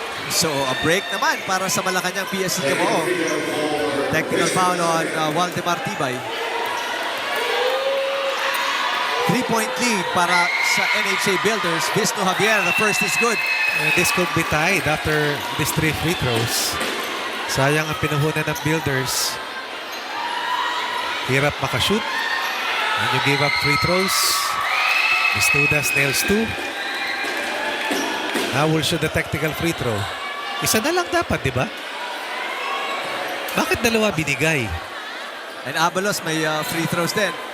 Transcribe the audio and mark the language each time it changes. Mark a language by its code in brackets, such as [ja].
[en] So, a break [tl] naman para sa [en] Malacañang-PSC Kamao. Technical foul on Waldemar Tibay. 3-point lead [tl] para sa [en] NHA Builders. Bisnu Javier, the first is good. And this could be tied after these 3 free throws. [tl] Sayang ang pinuhunan ng Builders. Hirap makashoot. [en] And you give up free throws. Bistudas nails 2. Now we'll shoot the technical free throw. [tl] Isa na lang dapat, di ba? Bakit dalawa binigay? [en] And Abalos [tl] may [en] free throws [tl] din.